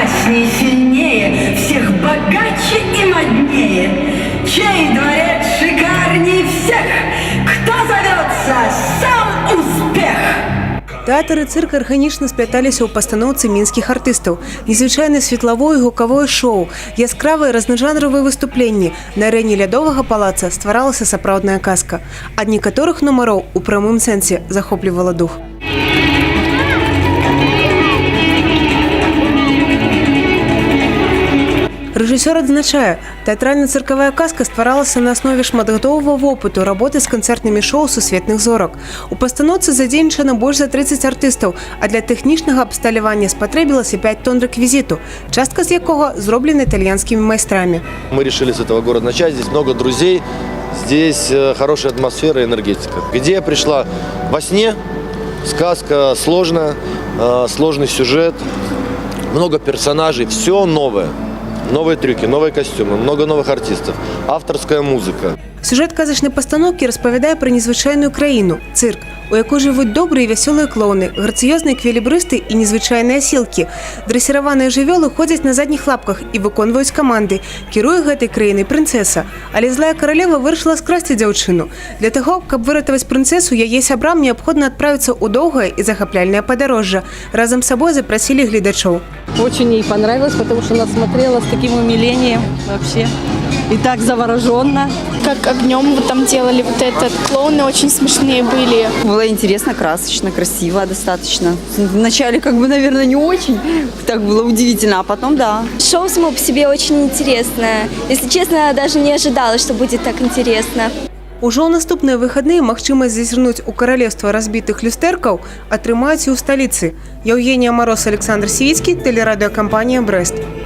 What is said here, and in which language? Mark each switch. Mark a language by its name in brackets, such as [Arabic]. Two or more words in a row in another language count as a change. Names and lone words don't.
[Russian] каждый сильнее, всех богаче и моднее. Чей дворец шикарней всех? Кто зовется сам успех? [Belarusian] Тэатр і цырк арганічна спляталіся ў пастаноўцы мінскіх артыстаў. Незвычайнае светлавое і гукавое шоу, яскравыя разнажанравыя выступленні. На арэне лядовага палаца стваралася сапраўдная казка. Ад некаторых нумароў у прамым сэнсе захоплівала дух. Рэжысёр адзначае, тэатральна-цыркавая казка стваралася на аснове шматгадовага вопыту работы з канцэртнымі шоу сусветных зорак. У пастаноўцы задзейнічана больш за 30 артыстаў, а для тэхнічнага абсталявання спатрэбілася 5 тонн рэквізіту, частка з якога зроблена італьянскімі майстрамі. [Russian] Мы решили с этого города начать. Здесь много друзей, здесь хорошая атмосфера и энергетика. Идея пришла во сне, сказка сложная, сложный сюжет, много персонажей, все новое. Новые трюки, новые костюмы, много новых артистов, авторская музыка. [Belarusian] Сюжет казачнай пастаноўкі распавядае пра незвычайную краіну – цырк, у якой жывуць добрыя і вясёлыя клоуны, грацыёзныя эквілібрысты і незвычайныя асілкі. Дрэсіраваныя жывёлы ходзяць на задніх лапках і выконваюць каманды. Кіруе гэтай краінай прынцэса. Але злая каралева вырашыла скрасці дзяўчыну. Для таго, каб выратаваць прынцэсу, яе сябрам неабходна адправіцца ў доўгае і захапляльнае падарожжа. Разам з сабой запрасілі гледачоў. [Russian] Очень ей понравилось, потому что она смотрела с таким умилением вообще. И так завороженно. Как огнем вот там делали вот этот. Клоуны очень смешные были. Было интересно, красочно, красиво достаточно. Вначале наверное, не очень. Так было удивительно, а потом да. Шоу само по себе очень интересное. Если честно, я даже не ожидала, что будет так интересно. [Belarusian] Ужо ў наступныя выхадныя магчымасць зазірнуць у каралевства разбітых люстэркаў атрымаюць і ў сталіцы. Еўгенія Мароз, Александр Сівіцкі, тэлерадыёкампанія «Брэст».